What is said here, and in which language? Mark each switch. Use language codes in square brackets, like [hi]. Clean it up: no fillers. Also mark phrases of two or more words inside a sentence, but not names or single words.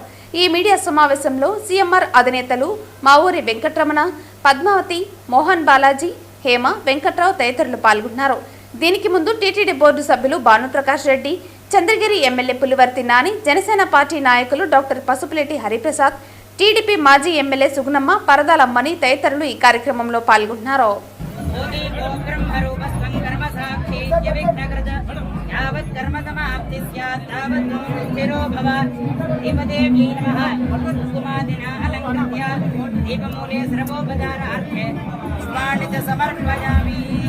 [te] ఈ మీడియా సమావేశంలో సీఎంఆర్ అధినేతలు మావూరి వెంకటరమణ, పద్మావతి, మోహన్ బాలాజీ, హేమ, వెంకట్రావు తదితరులు పాల్గొన్నారు. దీనికి ముందు టీటీడీ బోర్డు సభ్యులు భానుప్రకాష్ రెడ్డి, చంద్రగిరి ఎమ్మెల్యే పులివర్తి నాని, జనసేన పార్టీ నాయకులు డాక్టర్ పసుపులేటి హరిప్రసాద్, టీడీపీ మాజీ ఎమ్మెల్యే సుగుణమ్మ, పరదాలమ్మని తదితరులు ఈ కార్యక్రమంలో పాల్గొన్నారు. [sa] यावत् कर्म समाप्ति स्यात् तावत् स्थिरो भव देवदेव्यै नमः कुसुमादिना अलङ्कृत्य दीपमूले सर्वोपचारार्थे पुष्पाणि च समर्पयामि